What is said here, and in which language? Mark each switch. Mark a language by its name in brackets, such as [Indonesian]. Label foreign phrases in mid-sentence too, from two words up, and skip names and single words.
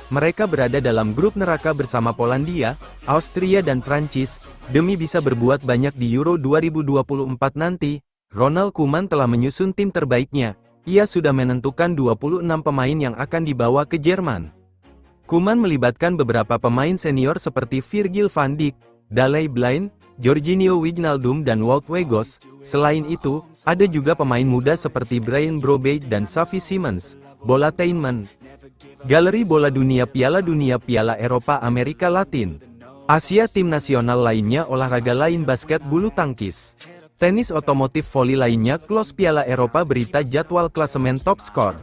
[Indonesian] Mereka berada dalam grup neraka bersama Polandia, Austria dan Prancis. Demi bisa berbuat banyak di Euro 2024 nanti, Ronald Koeman telah menyusun tim terbaiknya. Ia sudah menentukan 26 pemain yang akan dibawa ke Jerman. Koeman melibatkan beberapa pemain senior seperti Virgil van Dijk, Daley Blind, Jorginho Wijnaldum dan Wout Weghorst. Selain itu, ada juga pemain muda seperti Bryan Brobbey dan Xavi Simons. Bolatainment. Galeri bola dunia Piala Eropa Amerika Latin. Asia. Tim nasional lainnya olahraga lain basket bulu tangkis. Tenis otomotif voli lainnya close Piala Eropa berita jadwal klasemen top skor.